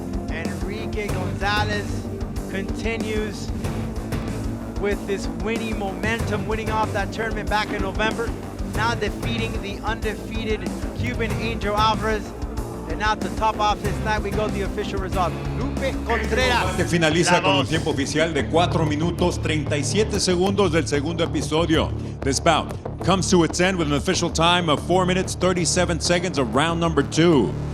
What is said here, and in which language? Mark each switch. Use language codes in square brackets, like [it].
[en] Enrique Gonzalez continues with this winning momentum, winning off that tournament back in November. Now defeating the undefeated Cuban Angel Alvarez. And now to top off this night, we go to the official result. Lupe Contreras. [es] Este finaliza con un tiempo oficial de 4 minutos 37 segundos del segundo episodio. [en] This bout comes to its end with an official time of 4 minutes 37 seconds of round number 2.